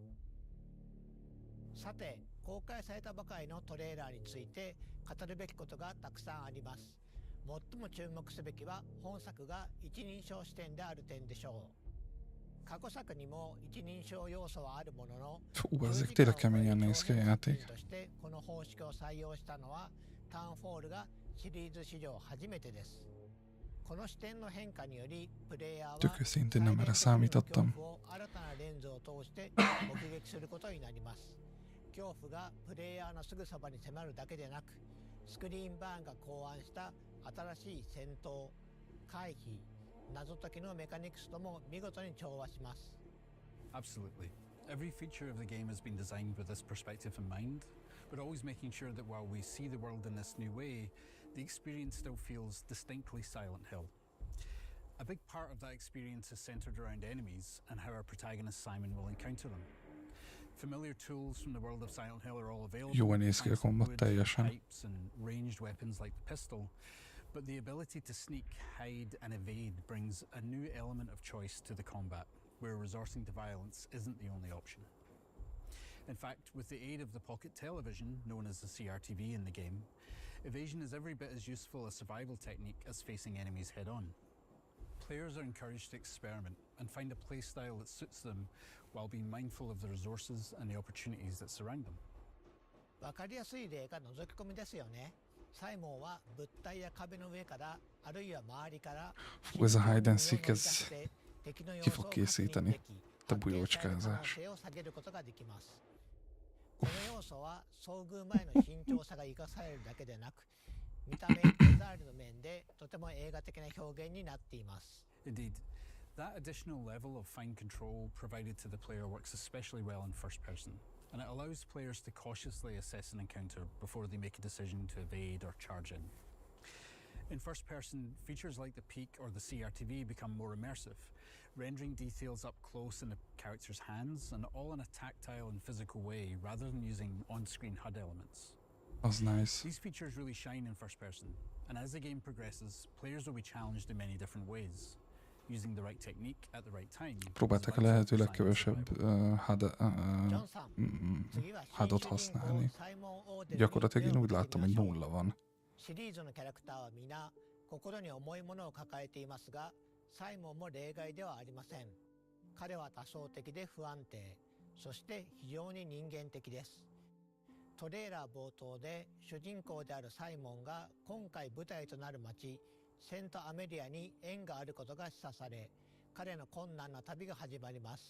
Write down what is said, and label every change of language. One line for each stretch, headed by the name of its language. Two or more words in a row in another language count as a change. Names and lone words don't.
Japanese: さて、公開されたばかりのトレーラーについて語るべきことがたくさんあります。最も注目すべきは本作が一人称視点である点でしょう。過去作にも一人称要素はあるものの、
Hungarian: ezek tényleg keményen néz ki a játék.
Japanese: としてこの方式を採用したのはタウンフォールがシリーズ史上初めてです。この視点の変化によりプレイヤーは
Hungarian: Tök őszintén nem erre számítottam.
Japanese: 新たなレンズを通して目撃することになります。恐怖がプレイヤーのすぐそばに迫るだけでなく、スクリーンバーンが考案した新しい戦闘、回避、謎解きのメカニクスとも見事に調和します。
English: Absolutely. Every feature of the game has been designed with this perspective in mind, but always making sure that while we see the world in this new way, the experience still feels distinctly Silent Hill. A big part of that experience is centered around enemies and how our protagonist Simon will encounter them. Familiar tools from the world of Silent Hill are all available,
Hungarian: Jó néz ki a kombat teljesen.
English: types and ranged weapons like the pistol, but the ability to sneak, hide and evade brings a new element of choice to the combat, where resorting to violence isn't the only option. In fact, with the aid of the pocket television, known as the CRTV in the game, evasion is every bit as useful a survival technique as facing enemies head-on. Players are encouraged to experiment and find a playstyle that suits them while being mindful of the resources and the opportunities that surround them.
Japanese: わかりやすい例が覗き込みですよね。サイモンは物体や壁の上からあるいは周りから
Hungarian: Fú, ez a
English: hide and seek,
Hungarian: ez ki fog készíteni. Te bujócskázás.
Japanese: この要素は遭遇前の慎重さが生かされるだけでなく、見た目デザインの面でとても映画的な表現になっています。
English: Indeed, that additional level of fine control provided to the player works especially well in first person, and it allows players to cautiously assess an encounter before they make a decision to evade or charge in. In first person, features like the peek or the CRTV become more immersive, rendering details up close in the character's hands and all in a tactile and physical way rather than using on-screen HUD elements.
Hungarian: Az nice.
English: These features really shine in first person, and as the game progresses, players will be challenged in many different ways, using the right technique at the right time.
Hungarian: Próbáltak a lehető legkevesebb HUD-ot használni. Gyakorlatilag én úgy láttam, hogy nulla van.
Japanese: シリーズのキャラクターは皆心に重いものを抱えていますが、サイモンも例外ではありません。彼は多層的で不安定、そして非常に人間的です。トレーラー冒頭で主人公であるサイモンが今回舞台となる町セントアメリアに縁があることが示唆され、彼の困難な旅が始まります。